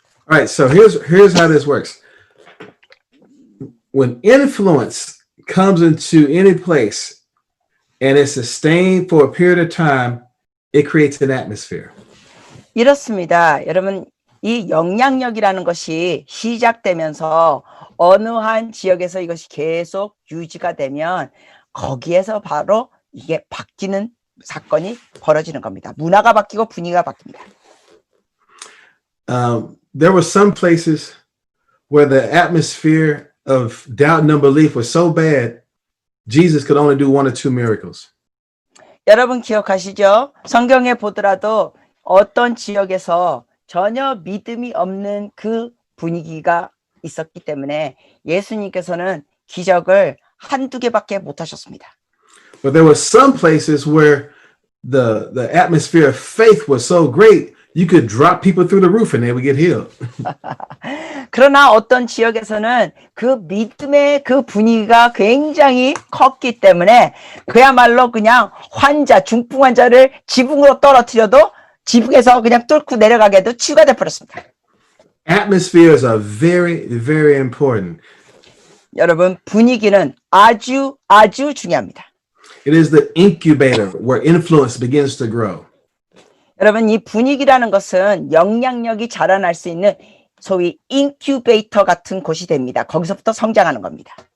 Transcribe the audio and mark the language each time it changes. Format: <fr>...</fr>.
<en>All right, so here's how this works. When influence comes into any place and it's sustained for a period of time, it creates an atmosphere.</en> <ko>이렇습니다. 여러분 이 영향력이라는 것이 시작되면서 어느 한 지역에서 이것이 계속 유지가 되면 거기에서 바로 이게 바뀌는 사건이 벌어지는 겁니다. 문화가 바뀌고 분위기가 바뀝니다.</ko> <en>There were some places where the atmosphere of doubt and unbelief was so bad, Jesus could only do one or two miracles.</en> <ko>여러분 기억하시죠? 성경에 보더라도 어떤 지역에서 전혀 믿음이 없는 그 분위기가 있었기 때문에 예수님께서는 기적을 한두 개밖에 못 하셨습니다.</ko> <en>But there were some places where the atmosphere of faith was so great, you could drop people through the roof and they would get healed.</en> <ko>그러나 어떤 지역에서는 그 믿음의 그 분위기가 굉장히 컸기 때문에 그야말로 그냥 환자, 중풍 환자를 지붕으로 떨어뜨려도 지붕에서 그냥 뚫고 내려가게 해도 치유가 돼버렸습니다.</ko> <en>Atmospheres are very, very important.</en> <ko>여러분 분위기는 아주 중요합니다.</ko> <en>It is the incubator where influence begins to grow.</en> <ko>여러분 이 분위기라는 것은 영향력이 자라날 수 있는 소위 인큐베이터 같은 곳이 됩니다. 거기서부터 성장하는 겁니다.</ko>